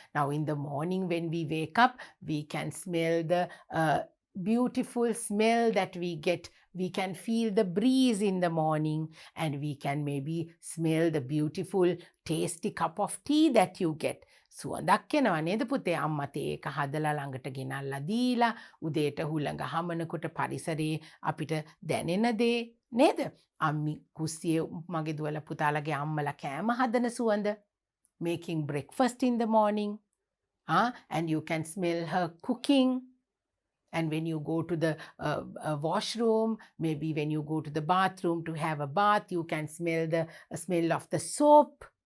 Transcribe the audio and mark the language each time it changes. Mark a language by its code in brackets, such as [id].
[en] Now in the morning when we wake up, we can smell the beautiful smell that we get. We can feel the breeze in the morning, and we can maybe smell the beautiful tasty cup of tea that you get. [si] සුවඳක් එනවා නේද පුතේ? අම්මා තේ එක හදලා ළඟට ගෙනල්ලා දීලා උදේට හුළඟ හමනකොට පරිසරයේ අපිට දැනෙන දේ නේද? අම්මි කුස්සියේ මගේ දුවලා පුතාලගේ අම්මලා කෑම හදන සුවඳ. [en] Making breakfast in the morning, and you can smell her cooking. And when you go to the washroom, maybe when you go to the bathroom to have a bath, you can smell the smell of the soap.